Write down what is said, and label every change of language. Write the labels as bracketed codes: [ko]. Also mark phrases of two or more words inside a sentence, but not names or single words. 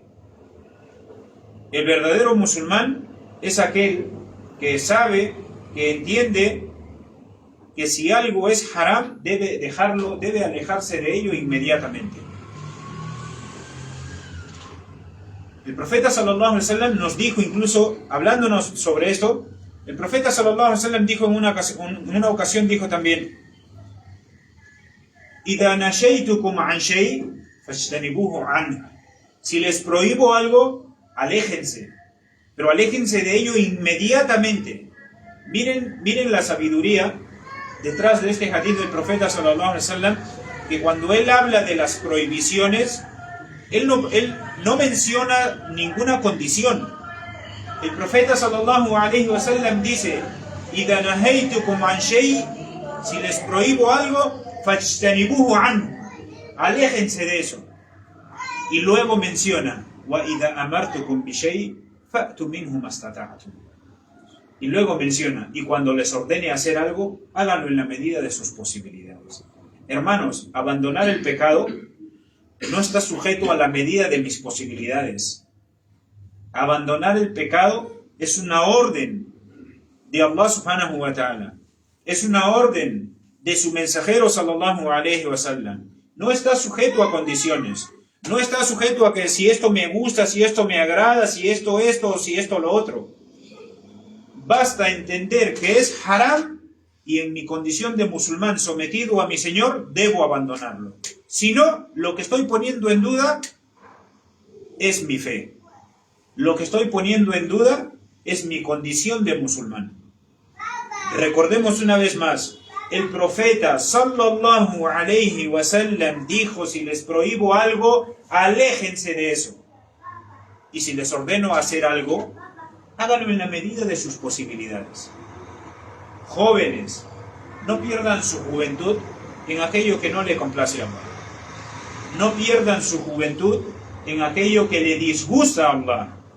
[es] El verdadero musulmán es aquel que sabe, que entiende que si algo es haram debe dejarlo, debe alejarse de ello inmediatamente. El profeta [ar] صلى الله عليه وسلم [es] nos dijo, incluso hablándonos sobre esto, el profeta [ar] صلى الله عليه وسلم [es] dijo en una ocasión dijo también: [ar] "إذا نهيتكم عن شيء فاجتنبوه عنه." [es] Si les prohíbo algo, aléjense, pero aléjense de ello inmediatamente. Miren la sabiduría detrás de este hadith del profeta [ar] صلى الله عليه وسلم, [es] que cuando él habla de las prohibiciones, él no menciona ninguna condición. El profeta [ar] صلى الله عليه وسلم [es] dice: [ar] "إذا نهيتكم عن شيء", [es] si les prohíbo algo, [ar] فاجتنبوه عنه, [es] aléjense de eso. Y luego menciona: [ar] "وإذا أمرتكم بشيء فأتوا منه ما استطعتم", [es] y luego menciona: y cuando les ordene hacer algo, háganlo en la medida de sus posibilidades. Hermanos, abandonar el pecado no está sujeto a la medida de mis posibilidades. Abandonar el pecado es una orden de Allah [ar] سبحانه وتعالى. [es] Es una orden de su mensajero [ar] صلى الله عليه وسلم. [es] No está sujeto a condiciones. No está sujeto a que si esto me gusta, si esto me agrada, si esto, o si esto, lo otro. Basta entender que es haram y en mi condición de musulmán sometido a mi Señor debo abandonarlo. Si no, lo que estoy poniendo en duda es mi fe. Lo que estoy poniendo en duda es mi condición de musulmán. Recordemos una vez más, el profeta [ar] صلى الله عليه وسلم [es] dijo: si les prohíbo algo, aléjense de eso. Y si les ordeno hacer algo, háganlo en la medida de sus posibilidades. Jóvenes, no pierdan su juventud en aquello que no le complace a Allah. No pierdan su juventud en aquello que le disgusta a Allah.